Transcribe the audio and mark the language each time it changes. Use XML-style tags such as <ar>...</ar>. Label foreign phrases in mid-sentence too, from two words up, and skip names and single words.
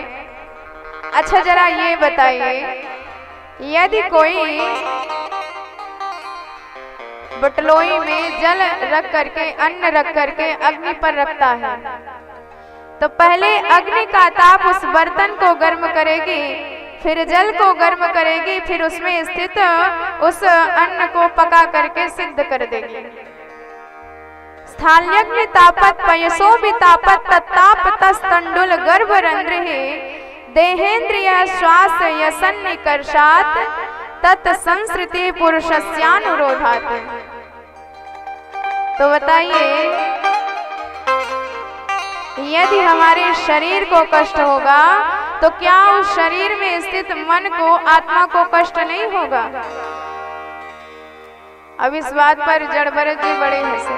<hi>अच्छा जरा ये बताइए, यदि कोई बटलोई में जल रख करके, अन्न रख करके अग्नि पर रखता है, तो पहले अग्नि का ताप उस बर्तन को गर्म करेगी, फिर जल को गर्म करेगी, फिर उसमें स्थित उस अन्न को पका करके सिद्ध कर देगी।</hi> <sa>स्थाल्यग्नि तापत पयसो भी तापत तत्ताप तस्तंडुल गर्भ रंध्रे देहेन्द्रिय श्वास यसन्निकर्षात् तत् संस्कृति पुरुषस्यानुरोधात्।</sa> <hi>तो बताइए यदि हमारे शरीर को कष्ट होगा तो क्या उस शरीर में स्थित मन को, आत्मा को कष्ट नहीं होगा? अब इस बात पर जड़ भरत जी बड़े हंसे।</hi>